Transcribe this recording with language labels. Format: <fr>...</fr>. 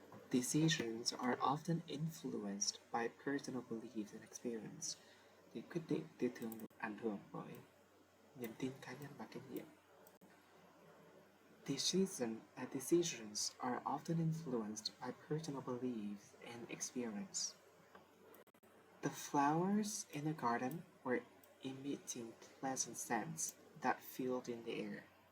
<en>Decisions are often influenced by personal beliefs and experience.</en> <vi>Thì quyết định thì thường được ảnh hưởng bởi niềm tin cá nhân và kinh nghiệm.</vi> <en>Decisions are often influenced by personal beliefs and experience. The flowers in the garden were emitting pleasant scents that filled the air.</en>